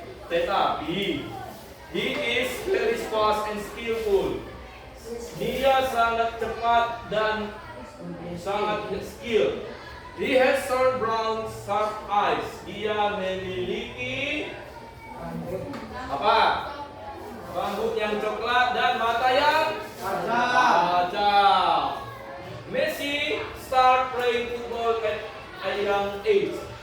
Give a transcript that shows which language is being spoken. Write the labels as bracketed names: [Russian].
[English] Tetapi he is very fast and skillful. [Indonesian] Dia sangat cepat dan sangat skill. [English] He has short brown sharp eyes. [Indonesian] Dia memiliki apa? Rambut yang coklat dan mata yang tajam. [English] Messi start playing football at a young age.